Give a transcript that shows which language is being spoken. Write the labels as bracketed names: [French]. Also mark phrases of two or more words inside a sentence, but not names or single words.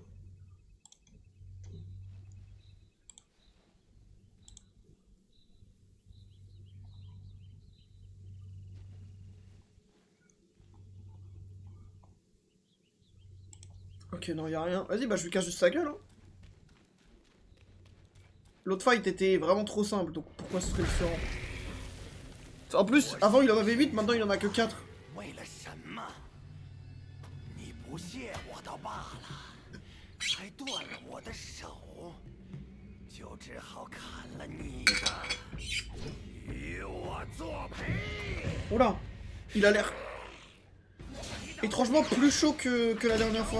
[French] Ok, non, y a rien. Vas-y, bah je lui casse juste sa gueule. Hein. L'autre fight était vraiment trop simple, donc pourquoi ce serait différent? En plus, avant il en avait 8, maintenant il en a que 4. [Chinese] 为了什么？你不屑我倒罢了，还断了我的手，就只好砍了你的，与我作陪。 [French] Oh là, il a l'air étrangement plus chaud que la dernière fois.